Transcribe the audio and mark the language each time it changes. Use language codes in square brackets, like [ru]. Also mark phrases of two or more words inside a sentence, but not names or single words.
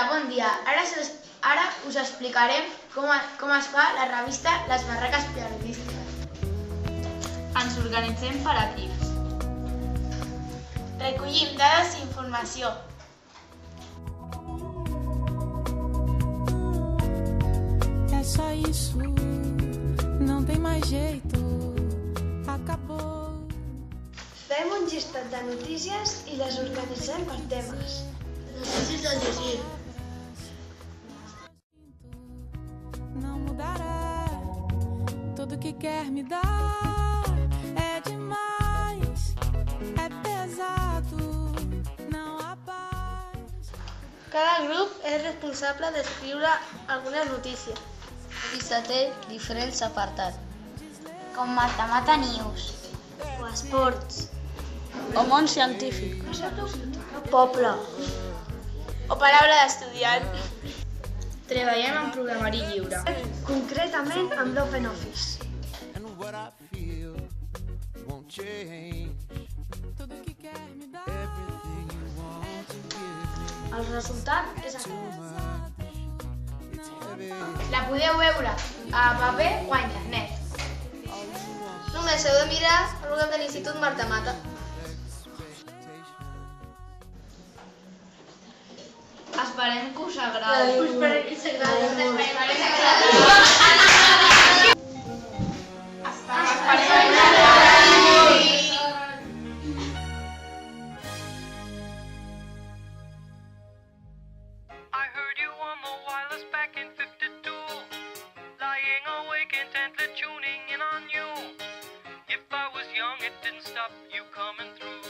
[ca] dia, ara us explicarem com es fa la revista Les Barraques Periodístiques. Ens organitzem per equips. Recollim dades i informació. [pt] É só isso, não tem mais jeito, acabou. [ca] Fem un llistat de notícies i les organitzem per temes. Notícies a llegir. [pt] Não mudará, tudo que quer me dar é demais, é pesado, não há paz. [ca] Cada grup és responsable d'escriure algunes notícies. La revista té diferents apartats, Com Mata News. O esports. o món científic, Poble. O paraula d'estudiant. Treballem en programari lliure. Concretament amb l'OpenOffice. [pt] Tudo que quer me dar [ca] El resultat és aquest. La podeu veure a paper o a internet. Només heu de mirar el web de l'Institut Marta Mata. Esperem que us agradi. Esperem que us agradi. [en] I heard you on the wireless back in 52, lying awake intently tuning in on you. If I was young, it didn't stop you coming through.